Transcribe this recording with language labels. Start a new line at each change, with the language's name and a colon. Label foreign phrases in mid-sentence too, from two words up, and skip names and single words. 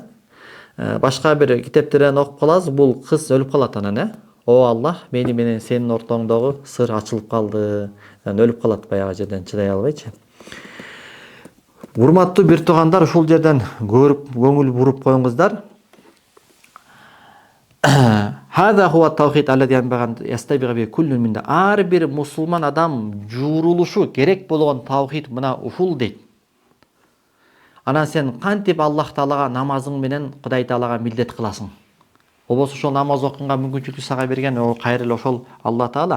Kyrgyz: Башка бир китептерден окуп калабыз, бул кыз өлүп калат анан, "О Аллах, мени менен сенин ортоңдогу сыр ачылып калды." Анан өлүп калат баягы жерден чыдай албайчы. Урматтуу бир туугандар, ушул жерден көрүп көңүл буруп коюңуздар.
Arabic: هذا هو التوحيد الذي ينبغي أن يصطبغ به كل منا.
Kyrgyz: Ар бир мусулман адам жуурулушу керек болгон таухид мына ушул дейт. Анан сен кантип Аллах Таалага намазың менен Кудай Таалага милдет кыласың? Болбосо ошол намаз окуганга мүмкүнчүлүктү сага берген кайрылы ошол Алла Таала.